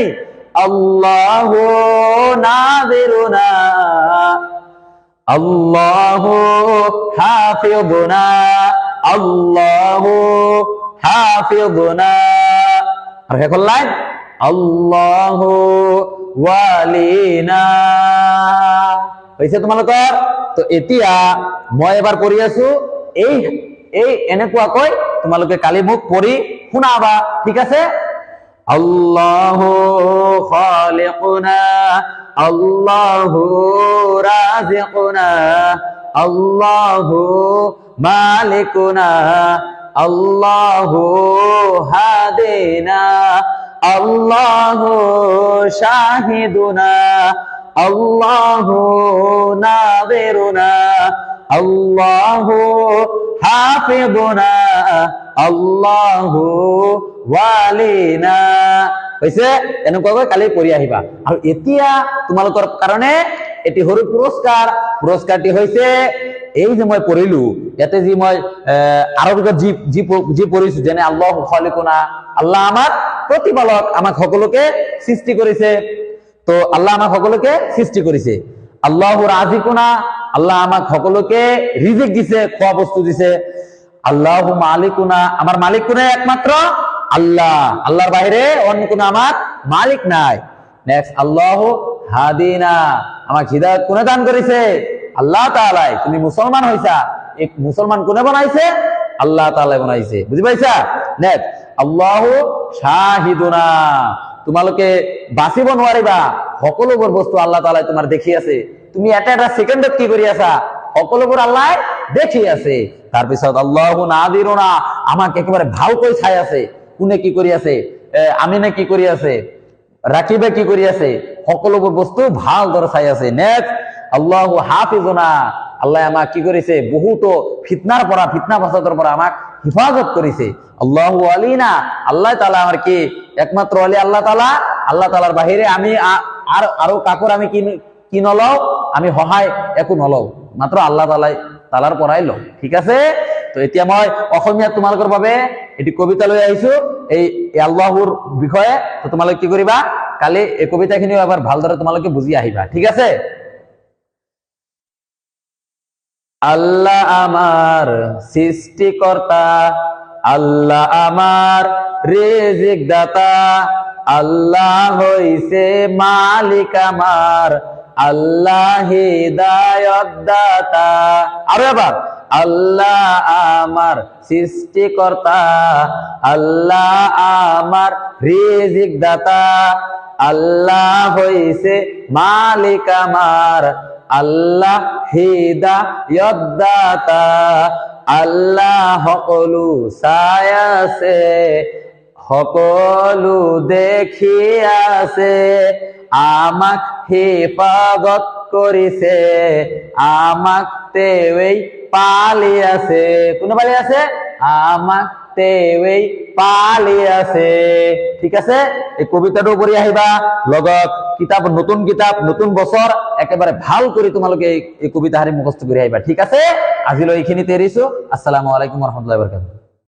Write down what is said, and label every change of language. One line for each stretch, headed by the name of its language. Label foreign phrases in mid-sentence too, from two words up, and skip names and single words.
Arabic: الله ناظرنا، الله حافظنا، الله حافظنا.
Assamese: আর শেষৰ লাইন
Arabic: الله ولينا.
Assamese: হইছে তোমালোকৰ? তো এতিয়া মই এবাৰ পঢ়ি আছো, এই এনেকুৱাকৈ তোমালোকে কালি মোক পঢ়ি শুনাবা, ঠিক আছে?
Arabic: الله خالقنا، الله رازقنا, الله مالكنا، الله هادينا، الله شاهدنا، الله ناظرنا، الله حافظنا، الله ولينا.
Assamese: হইছে? এনেকুৱাকৈ কালি পঢ়ি আহিবা। আৰু এতিয়া তোমালোকৰ কাৰণে এটি সৰু পুৰস্কাৰটি হৈছে এই যে মই পঢ়িলো, ইয়াতে যি মই আৰবিকত যি পঢ়িছো, যেনে
Arabic: الله خالقنا,
Assamese: আল্লাহ আমাৰ প্ৰতিপালক, আমাক সকলোকে সৃষ্টি কৰিছে। তো আল্লাহ আমাক সকলোকে সৃষ্টি কৰিছে।
Arabic: الله رازقنا,
Assamese: আল্লাহ আমাক সকলোকে রিজিক দিছে, খোৱা বস্তু দিছে।
Arabic: الله مالكنا,
Bangla: আমার মালিক কোনে? একমাত্র আল্লাহ, আল্লাহর বাইরে অন্য কোনো আমার মালিক নাই। নেক্সট,
Arabic: الله هادينا,
Bangla: আমাকে হিদায়াত কোনে দান করেছে? আল্লাহ তাআলাই। তুমি মুসলমান হইছা, এই মুসলমান কোনে বানাইছে? আল্লাহ তাআলাই বানাইছে, বুঝি পাইছা?
Assamese: নেক্সট,
Arabic: الله شاهدنا,
Assamese: তোমালোকে বাঁচিব নোৱাৰিবা, সকলোবোৰ বস্তু আল্লাহ তাআলাই তোমার দেখি আছে। তুমি এটা এটা সেকেন্ডত কি কৰি আছা, সকলোবোৰ আল্লাহ দেখি আছে। তাৰপিছত
Arabic: الله ناظرنا,
Assamese: আমাক একেবারে ভালকৈ চাই আছে, কোনে কি কৰি আছে, আমিনে কি কৰি আছে, রাকিবে কি কৰি আছে, সকলোবোৰ বস্তু ভাল দৰে চাই আছে। নেক্সট,
Arabic: الله حافظنا,
Assamese: আল্লাহ আমাক কি কৰিছে? বহুতো ফিতনার পৰা, ফিতনা ফাসাদের পৰা আমাক হিফাজত করেছে।
Arabic: الله ولينا,
Bangla: আল্লাহ তাআলা আমার কি একমাত্র আলী আল্লাহ তাআলা।
Assamese: আল্লাহ তাআলার বাহিরে আমি আর আরো কাকুর আমি কি নলও, আমি সহায় একো নলও, মাত্র আল্লাহ তাআলার পৰাই লও। ঠিক আছে? তো এতিয়া মই অসমীয়া তোমালোকৰ বাবে এটি কবিতা লৈ আহিছো এই আল্লাহৰ বিষয়ে। তো তোমালোকে কি কৰিবা, কালি এই কবিতাখিনিও এবাৰ ভালদৰে তোমালোকে বুজি আহিবা। ঠিক আছে?
Bangla: আল্লাহ আমার সৃষ্টিকর্তা, আল্লাহ আমার রিজিক দাতা, আল্লাহ হইছে মালিক আমার, আল্লাহ হিদায়াত দাতা। আর এবার, আল্লাহ আমার সৃষ্টিকর্তা, আল্লাহ আমার রিজিক দাতা, আল্লাহ হইছে মালিক আমার, আল্লাহ হিদায়াত দাতা, আল্লাহ সকলো চাই আছে,
Assamese: সকলো দেখি আছে, আমাক হেফাজত কৰিছে, আমাক তেৱেই পালি আছে। কোনে পালি আছে? আমাক তেৱেই পালি আছে। ঠিক আছে? এই কবিতাটো পঢ়ি আহিবা, লগত কিতাপ, নতুন কিতাপ, নতুন বছৰ একেবাৰে ভাল কৰি তোমালোকে এই কবিতাহাৰি মুখস্থ কৰি আহিবা। ঠিক আছে? আজিলৈ এইখিনিতে এৰিছো।
Arabic: السلام عليكم و رحمة الله و بركاته.